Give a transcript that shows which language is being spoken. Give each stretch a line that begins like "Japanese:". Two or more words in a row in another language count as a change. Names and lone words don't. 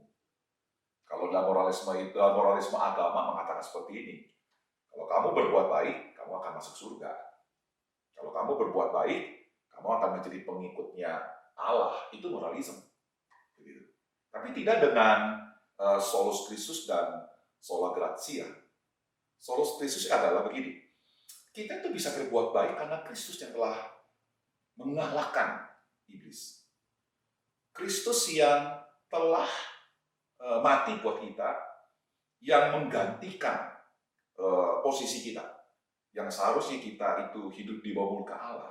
Indonesian: Kalau dalam moralisme agama mengatakan seperti ini. Kalau kamu berbuat baik, kamu akan masuk surga. Kalau kamu berbuat baik, kamu akan menjadi pengikutnya Allah. Itu moralisme. Begitu. Tapi tidak dengan
Latin: solus Christus
Indonesian: dan
Latin: sola gratia. Solus Christus
Indonesian: adalah begini. Kita itu bisa berbuat baik karena Kristus yang telah mengalahkan iblis. Kristus yang telah mati buat kita, yang menggantikan posisi kita, yang seharusnya kita itu hidup di bawah murka Allah.